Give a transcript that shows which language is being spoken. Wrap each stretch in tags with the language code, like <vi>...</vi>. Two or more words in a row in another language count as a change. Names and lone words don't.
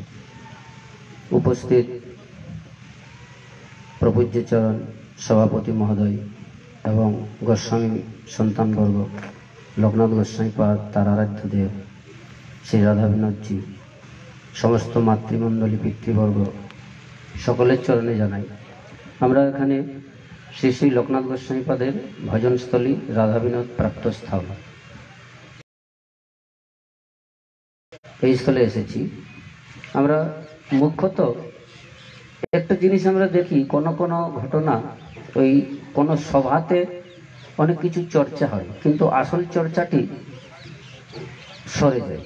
<bn>উপস্থিত প্রপূজ্য চরণ সভাপতি মহোদয় এবং গোস্বামী সন্তানবর্গ, লোকনাথ গোস্বামী পাদ, তারারাধ্য দেব, শ্রী রাধা বিনোদ জী, সমস্ত মাতৃমণ্ডলী পিতৃবর্গ সকলের চরণে জানাই আমরা এখানে শ্রী শ্রী লোকনাথ গোস্বামী পাদের ভজনস্থলী রাধা বিনোদ প্রাপ্ত স্থান এই স্থলে এসেছি। আমরা মুখ্যত একটা জিনিস আমরা দেখি, কোনো কোনো ঘটনা ওই কোনো সভাতে অনেক কিছু চর্চা হয় কিন্তু আসল চর্চাটি সরে যায়।</bn>